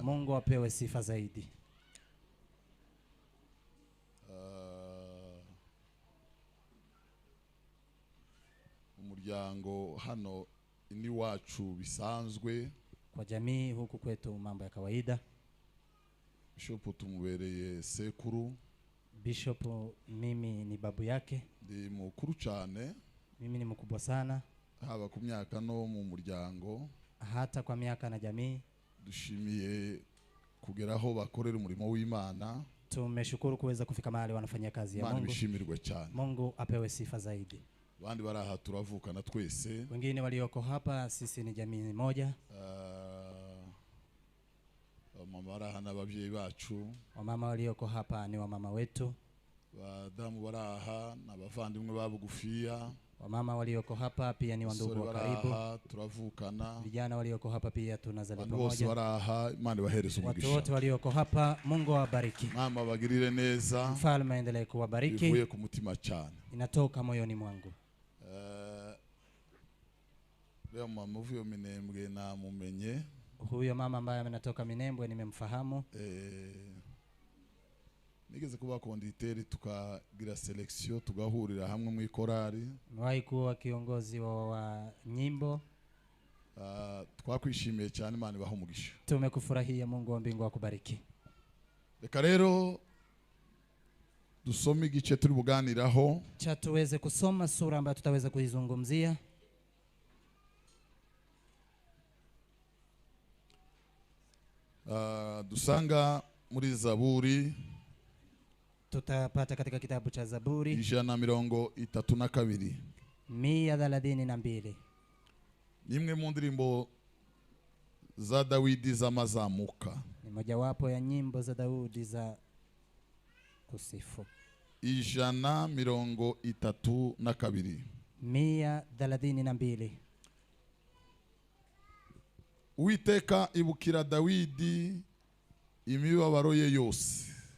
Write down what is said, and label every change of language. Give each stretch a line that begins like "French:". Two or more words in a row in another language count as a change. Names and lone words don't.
Swahili: Mungu apewe sifa zaidi.
Kinyarwanda: Umuryango hano ni wacu bisanzwe.
Swahili: Kwa jamii huku kwetu mambo ya kawaida.
Kinyarwanda: Bishop tumubereye sekuru.
Swahili: Bishop mimi ni babu yake.
Kinyarwanda: Ndi mukuru cyane.
Swahili: Mimi ni mkubwa sana.
Kinyarwanda: Haba ku myaka no mu muryango.
Swahili: Hata kwa miaka na jamii.
Kinyarwanda: Dushimiye kugeraho bakorera umurimo w'Imana.
Swahili: Tumeshukuru kuweza kufika mahali wanafanya kazi ya Mungu.
Kinyarwanda: Imana bishimirwe cyane.
Swahili: Mungu apewe sifa zaidi.
Kinyarwanda: Bandi baraha turavukana twese.
Swahili: Wengine walioko hapa sisi ni jamii moja.
Kinyarwanda: Mama baraha n'ababyeyi bacu.
Swahili: Wamama walioko hapa ni wamama wetu.
Kinyarwanda: Badamu baraha n'abavandimwe babugufiya.
Swahili: Wamama walioko hapa pia ni wandugu wa karibu.
Kinyarwanda: Turavukana.
Swahili: Vijana walioko hapa pia tunazali pamoja.
Kinyarwanda: Bose baraha Imana bahereza umugisha.
Swahili: Watu wote walioko hapa Mungu awabariki.
Kinyarwanda: Mama bagirire neza.
Swahili: Mfalme aendelee kuwabariki.
Kinyarwanda: Bivuye ku mutima cyane.
Swahili: Inatoka moyoni mwangu.
Kinyarwanda: Leo mama uvuye Minembwe na mumenye.
Swahili: Huyo mama ambaye amenatoka Minembwe nimemfahamu.
Kinyarwanda: Nigeze kuba konditeri tukagira selection tugahurira hamwe mu ikorari.
Swahili: Mwahi kuwa kiongozi wa nyimbo.
Kinyarwanda: Twakwishimiye cyane Imana ibaha umugisha.
Swahili: Tumekufurahia, Mungu wa mbingu akubariki.
Kinyarwanda: Reka rero dusome igice turi buganiraho.
Swahili: Cha tuweze kusoma sura ambayo tutaweza kuizungumzia.
Kinyarwanda: Dusanga muri Zaburi.
Swahili: Tutapata katika kitabu cha Zaburi 132. 132.
Kinyarwanda: Nimwe mu ndirimbo za Dawidi z'amazamuka.
Swahili: Ni mojawapo ya nyimbo za Daudi za kusifu. 132. 132.
Kinyarwanda: Uwiteka ibukira Dawidi imibabaro ye yose.